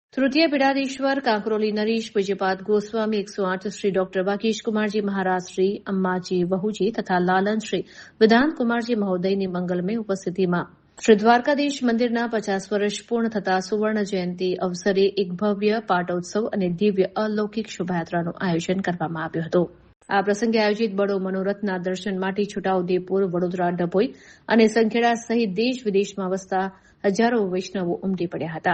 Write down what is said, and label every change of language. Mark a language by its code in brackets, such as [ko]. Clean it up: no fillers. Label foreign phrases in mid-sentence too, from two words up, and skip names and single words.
[gu] तृतीय पीठाधीश्वर कांकरोली नरेश पूज्यपाद गोस्वामी 108 श्री डॉक्टर वाकेश कुमार जी महाराज श्री अम्माजी वहुजी तथा लालन श्री विधान कुमार जी महोदयની મંગલમય ઉપસ્થિતિમાં શ્રી દ્વારકાધીશ મંદિરના 50 વર્ષ પૂર્ણ થતા સુવર્ણ જયંતિ અવસરે એક ભવ્ય પાટોત્સવ અને દિવ્ય અલૌકિક શોભાયાત્રાનું આયોજન કરવામાં આવ્યું હતું। આ પ્રસંગે આયોજિત બડો મનોરથના દર્શન માટે છોટાઉદેપુર, વડોદરા, ડભોઈ અને સંખેડા સહિત દેશ વિદેશમાં વસતા હજારો વૈષ્ણવો ઉમટી પડ્યા હતા।